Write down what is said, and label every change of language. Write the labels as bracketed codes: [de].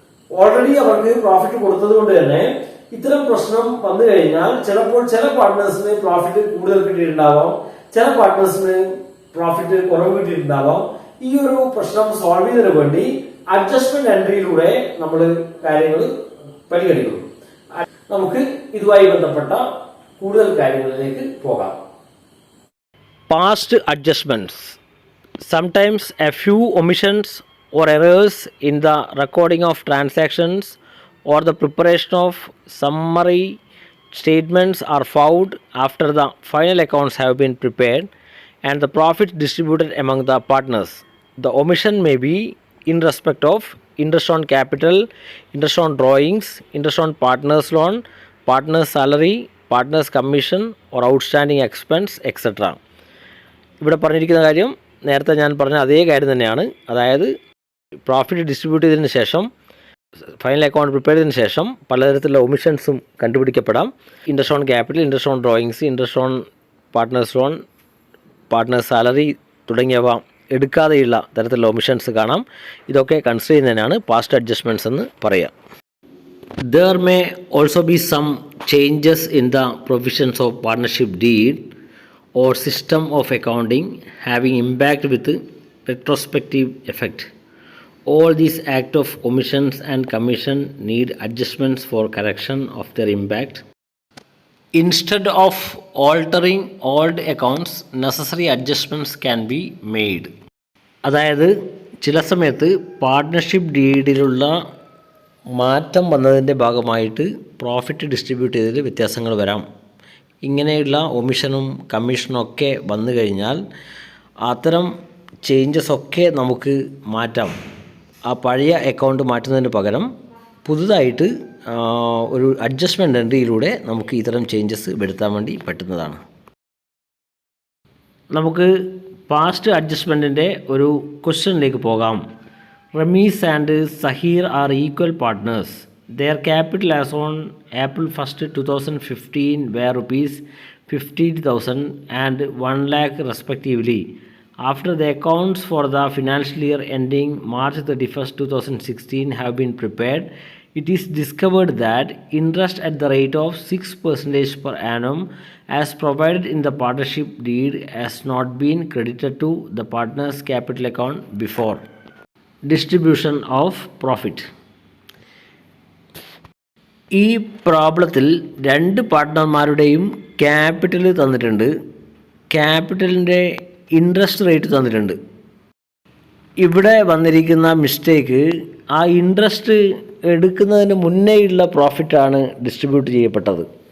[ml] Already അവർക്ക് profit കൊടുത്തത് കൊണ്ട് തന്നെ ഇത്തരം പ്രശ്നം വന്നു കഴിഞ്ഞാൽ ചിലപ്പോൾ ചില പാർട്ട്നേഴ്സിന് പ്രോഫിറ്റ് കൂടുതൽ കിട്ടിയിട്ടുണ്ടാവാം, ചില പാർട്ട്നേഴ്സിന് പ്രോഫിറ്റ് കുറവ് കിട്ടിയിട്ടുണ്ടാവാം. ഈ ഒരു പ്രശ്നം സോൾവ് ചെയ്തതിനു വേണ്ടി അഡ്ജസ്റ്റ്മെന്റ് എൻട്രിയിലൂടെ നമ്മൾ കാര്യങ്ങൾ പരിഗണിക്കുന്നു. നമുക്ക് ഇതുമായി ബന്ധപ്പെട്ട കൂടുതൽ കാര്യങ്ങളിലേക്ക് പോകാം. [en] Past adjustments. Sometimes a few omissions or errors in the recording of transactions or the preparation of summary statements are found after the final accounts have been prepared and the profits distributed among the partners. The omission may be in respect of interest on capital, interest on drawings, interest on partners loan, partners salary, partners commission or outstanding expense, etc. [ml] ഇവിടെ പറഞ്ഞിരിക്കുന്ന കാര്യം നേരത്തെ ഞാൻ പറഞ്ഞ അതേ കാര്യം തന്നെയാണ്. അതായത് പ്രോഫിറ്റ് ഡിസ്ട്രിബ്യൂട്ട് ചെയ്തതിന് ശേഷം ഫൈനൽ അക്കൗണ്ട് പ്രിപ്പയർ ചെയ്തതിന് ശേഷം പലതരത്തിലുള്ള ഒമിഷൻസും കണ്ടുപിടിക്കപ്പെടാം. Interest on capital, interest on drawings, interest on partners loan, partners salary തുടങ്ങിയവ എടുക്കാതെയുള്ള തരത്തിലുള്ള ഒമിഷൻസ് കാണാം. ഇതൊക്കെ കൺസിഡർ ചെയ്യുന്നതിനാണ് പാസ്റ്റ് അഡ്ജസ്റ്റ്മെൻറ്റ്സ് എന്ന് പറയുക. [en] There may also be some changes in the provisions of partnership deed or system of accounting having impact with retrospective effect. All these act of omissions and commission need adjustments for correction of their impact. Instead of altering old accounts, necessary adjustments can be made. [ml] അതായത് ചില സമയത്ത് partnership ഡീഡിലുള്ള മാറ്റം വന്നതിൻ്റെ ഭാഗമായിട്ട് profit distribute ചെയ്തതിൽ വ്യത്യാസങ്ങൾ വരാം. ഇങ്ങനെയുള്ള ഒമിഷനും കമ്മീഷനും ഒക്കെ വന്നു കഴിഞ്ഞാൽ അത്തരം ചേഞ്ചസ് ഒക്കെ നമുക്ക് മാറ്റാം. ആ പഴയ അക്കൗണ്ട് മാറ്റുന്നതിന് പകരം പുതുതായിട്ട് ഒരു അഡ്ജസ്റ്റ്മെൻറ്റ് എൻട്രിയിലൂടെ നമുക്ക് ഇത്തരം ചേഞ്ചസ് വരുത്താൻ വേണ്ടി പറ്റുന്നതാണ്. നമുക്ക് പാസ്റ്റ് അഡ്ജസ്റ്റ്മെൻറ്റിൻ്റെ ഒരു ക്വസ്റ്റ്യനിലേക്ക് പോകാം. [en] Ramees and Zaheer are equal partners. Their capital as on April 1st, 2015 were rupees 50,000 and 1 lakh respectively. After the accounts for the financial year ending March 31st, 2016 have been prepared, it is discovered that interest at the rate of 6% per annum as provided in the partnership deed has not been credited to the partner's capital account before distribution of profit. [ml] ഈ പ്രോബ്ലത്തിൽ രണ്ട് പാർട്ട്ണർമാരുടെയും capital തന്നിട്ടുണ്ട്, ക്യാപിറ്റലിൻ്റെ interest rate തന്നിട്ടുണ്ട്. ഇവിടെ വന്നിരിക്കുന്ന mistake ആ interest എടുക്കുന്നതിന് മുന്നേയുള്ള പ്രോഫിറ്റാണ് distribute ചെയ്യപ്പെട്ടത്.